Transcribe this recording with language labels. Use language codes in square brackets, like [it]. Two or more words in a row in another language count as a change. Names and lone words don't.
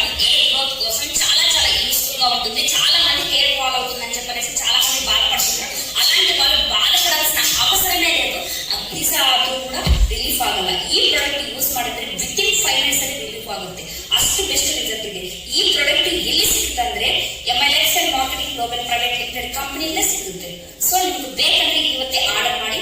[te] ఏ గ్రోత్ కోసం చాలా యూస్ఫుల్ గా ఉంటుంది. చాలా మంది [en] hair fall [te] అవుతుందని చెప్పనేసి చాలా మంది బాధపడుతున్నారు. అలాంటి వాళ్ళు బాధపడాల్సిన అవసరమే లేదు. [kn] ಅದು ಕೂಡ ರಿಲೀಫ್ ಆಗಲ್ಲ. ಈ [en] product use [kn] ಮಾಡಿದ್ರೆ [en] within 5 minutes [kn] ಅಲ್ಲಿ ರಿಲೀಫ್ ಆಗುತ್ತೆ. ಅಷ್ಟು [en] best result [kn] ಇದೆ. ಈ ಪ್ರಾಡಕ್ಟ್ ಎಲ್ಲಿ ಸಿಗುತ್ತೆ ಅಂದ್ರೆ MLX ಮಾರ್ಕೆಟಿಂಗ್ ಗ್ಲೋಬಲ್ ಪ್ರೈವೇಟ್ ಲಿಮಿಟೆಡ್ ಕಂಪನಿಯಿಂದ ಸಿಗುತ್ತೆ. ಸೊ ನಿಮ್ಗೆ ಬೇಕಂದ್ರೆ ಇವತ್ತೇ ಆರ್ಡರ್ ಮಾಡಿ.